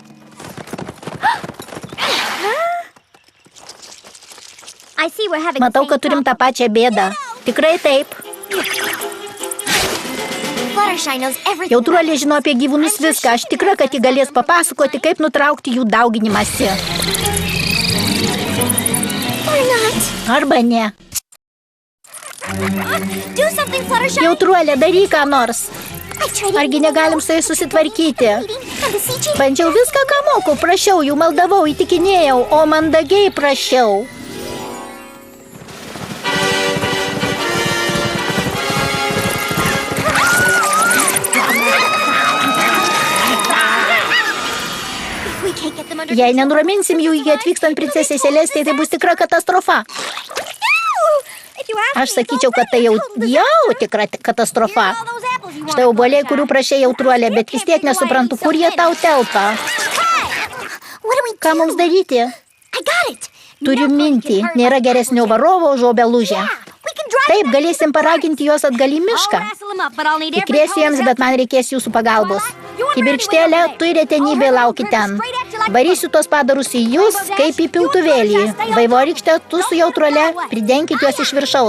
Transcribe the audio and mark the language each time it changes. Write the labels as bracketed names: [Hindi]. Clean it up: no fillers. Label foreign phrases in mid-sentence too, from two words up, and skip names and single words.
[English] I see we're having [Lithuanian] Matau, [English] the [Lithuanian] kad [English] same [Lithuanian] turim tą pačią bėdą. Tikrai taip. [English] Fluttershy knows everything. [Lithuanian] Jautruolė žino apie gyvūnus viską. Aš tikra, kad ji galės papasakoti, kaip nutraukti jų dauginimąsi. [English] Or not. [Lithuanian] Arba ne. [English] Do something, Fluttershy. [Lithuanian] Jautruolė, daryk ką nors. [English] I tried [Lithuanian] Argi negalim su jais susitvarkyti? [English] and beseeching. [Lithuanian] Bandžiau viską, ką moku. Prašiau jų, maldavau, įtikinėjau, o mandagiai prašiau. [English] If we can't get them under [Lithuanian] Jei nenuraminsim jų iki atvykstant princesė Celestei, tai bus tikra katastrofa. [English] If you ask [Lithuanian] Aš [English] me, [Lithuanian] sakyčiau, kad tai jau tikra katastrofa. [English] all those apples you [Lithuanian] Štai [English] want, [Lithuanian] obuoliai, [English] Fluttershy. [Lithuanian] kurių prašė jautruolė, bet vis tiek nesuprantu, kur jie tau telpa. [English] What do we [Lithuanian] Ką mums daryti? [English] I got it. [Lithuanian] Turiu mintį. Nėra geresnio varovo už obelužę. [English] We can drive [Lithuanian] Taip, galėsim paraginti juos atgal į [English] I'll [Lithuanian] mišką. [English] wrestle 'em up, but I'll need every [Lithuanian] Įkrėsiu jiems, [English] home's [Lithuanian] bet man reikės jūsų pagalbos. Kibirkštėlė, tu ir retenybė lauki ten. Varysiu tos padarus į jūs, kaip į piltuvėlį. Vaivorykšte, tu su jautruole pridenkit juos iš viršaus.